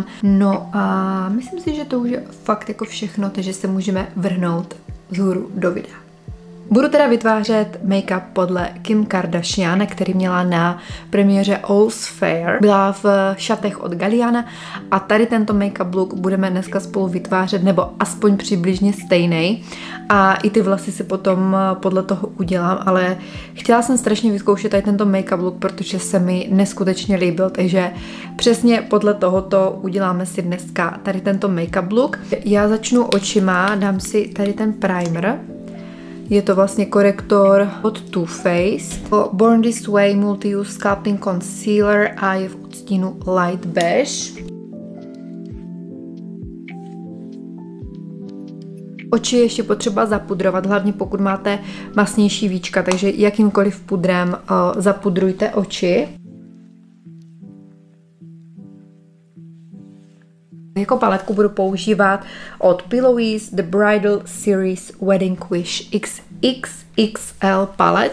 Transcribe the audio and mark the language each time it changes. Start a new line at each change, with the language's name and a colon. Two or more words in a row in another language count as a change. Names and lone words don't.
Czech: No a myslím si, že to už je fakt jako všechno, takže se můžeme vrhnout vzhůru do videa. Budu teda vytvářet make-up podle Kim Kardashian, který měla na premiéře All's Fair. Byla v šatech od Galliana a tady tento
English: make-up look
Czech: budeme dneska spolu vytvářet, nebo aspoň přibližně stejný. A i ty vlasy si potom podle toho udělám, ale chtěla jsem strašně vyzkoušet tady tento
English: make-up look,
Czech: protože se mi neskutečně líbil, takže přesně podle tohoto uděláme si dneska tady tento
English: make-up look.
Czech: Já začnu očima, dám si tady ten primer. Je to vlastně korektor od Too Faced. Born This Way Multi-Use Sculpting Concealer a je v odstínu Light Beige. Oči ještě potřeba zapudrovat, hlavně pokud máte masnější víčka, takže jakýmkoliv pudrem zapudrujte oči. Jako paletku budu používat od Pillowies The Bridal Series Wedding Wish XXXL palet.